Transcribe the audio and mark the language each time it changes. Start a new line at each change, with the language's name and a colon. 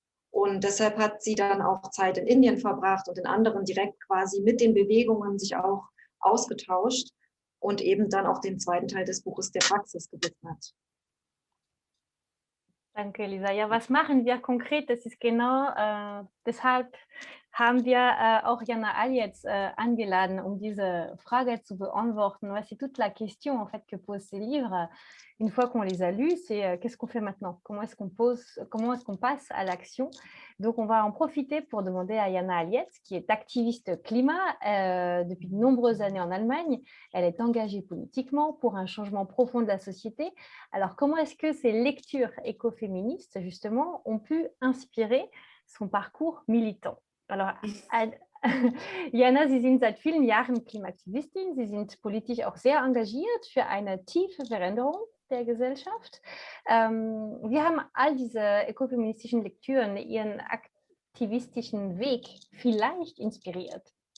German: Und deshalb hat sie dann auch Zeit in Indien verbracht und in anderen direkt quasi mit den Bewegungen sich auch ausgetauscht und eben dann auch den zweiten Teil des Buches der Praxis gewidmet. Danke, Lisa. Ja, was machen wir konkret? Das ist genau deshalb haben wir auch Jana Alietz eingeladen, um diese Frage zu beantworten.
French: Ouais, c'est toute la question en fait que pose ces livres. Une fois qu'on les a lus, c'est qu'est-ce qu'on fait maintenant? Comment est-ce qu'on passe à l'action? Donc, on va en profiter pour demander à Jana Alietz, qui est activiste climat depuis de nombreuses années en Allemagne. Elle est engagée politiquement pour un changement profond de la société. Alors, comment est-ce que ces lectures écoféministes, justement, ont pu inspirer son parcours militant?
German: Alors, Jana, Sie sind seit vielen Jahren Klimaaktivistin. Sie sind politisch auch sehr engagiert für eine tiefe Veränderung der Gesellschaft. Wie haben all diese ökofeministischen Lektüren Ihren aktivistischen Weg vielleicht inspiriert?